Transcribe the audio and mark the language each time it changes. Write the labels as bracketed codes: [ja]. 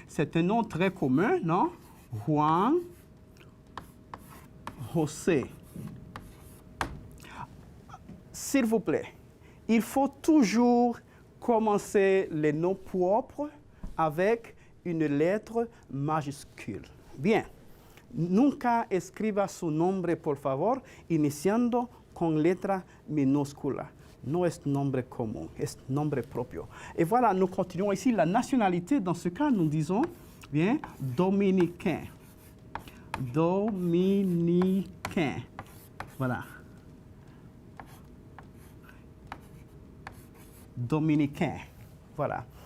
[fr] C'est un nom très commun, non? Juan José. S'il vous plaît, il faut toujours commencer les noms propres avec une lettre majuscule. Bien. [es] Nunca escriba su nombre, por favor, iniciando con letra minúscula. No es nombre común, es nombre propio. [fr] Et voilà, nous continuons ici. La nationalité, dans ce cas, nous disons, bien, dominicain. Dominicain. Voilà. Dominicain. Voilà.